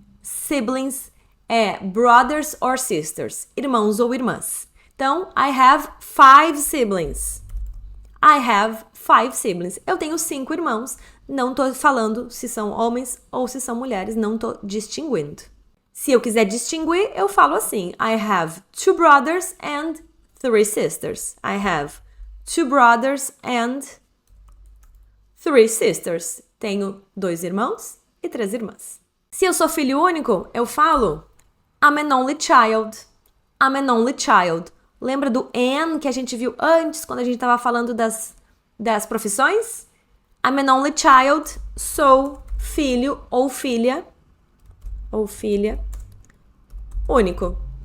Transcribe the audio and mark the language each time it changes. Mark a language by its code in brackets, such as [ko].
[en] Siblings é brothers or sisters, [pt] irmãos ou irmãs. [en] Então, I have 5 siblings. I have 5 siblings. [pt] Eu tenho 5 irmãos. Não tô falando se são homens ou se são mulheres, não tô distinguindo. Se eu quiser distinguir, eu falo assim. [en] I have 2 brothers and 3 sisters. I have 2 brothers and 3 sisters. [pt] Tenho 2 irmãos e 3 irmãs. Se eu sou filho único, eu falo [en] I'm an only child. I'm an only child. [pt] Lembra do an que a gente viu antes, quando a gente estava falando das profissões? [en] I'm an only child. [pt] Sou filho ou filha único.